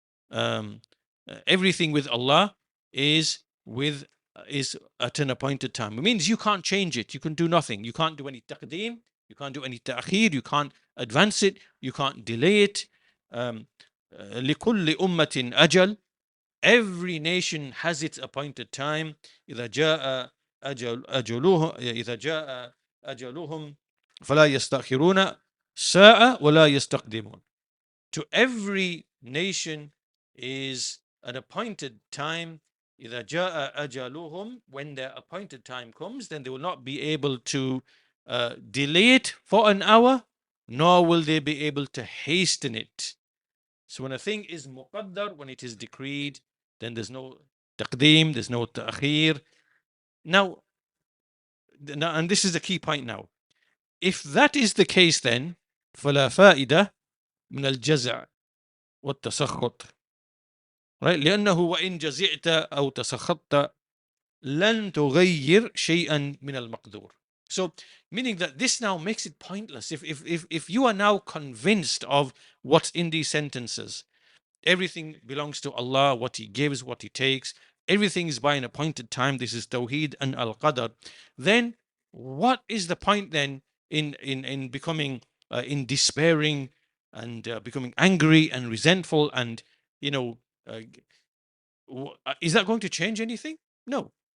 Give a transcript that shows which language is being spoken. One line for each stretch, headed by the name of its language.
English: um, Everything with Allah is at an appointed time. It means you can't change it. You can do nothing. You can't do any taqdeem. You can't do any ta'khir. You can't advance it. You can't delay it.
Arabic: لكل أمة أجل.
English: Every nation has its appointed time.
Arabic: إذا جاء إذا جاء أجلهم فلا يستأخرون ساعة ولا يستقدمون.
English: To every nation is an appointed time.
Arabic: إذا جاء أجلهم,
English: when their appointed time comes, then they will not be able to delay it for an hour, nor will they be able to hasten it. So when a thing is muqaddar, when it is decreed, then there's no taqdeem, there's no ta'khir. Now, and this is the key point now. If that is the case, then
Arabic: فلا فائدة من الجزع والتسخط.
English: Right?
Arabic: لأنه وإن جزعت أو تسخطت لن تغير شيئا من المقدور.
English: So, meaning that this now makes it pointless. If you are now convinced of what's in these sentences, everything belongs to Allah, what He gives, what He takes, everything is by an appointed time. This is Tawheed and Al Qadr. Then, what is the point then in becoming, in despairing, and becoming angry and resentful, and uh, is that going to change anything? No.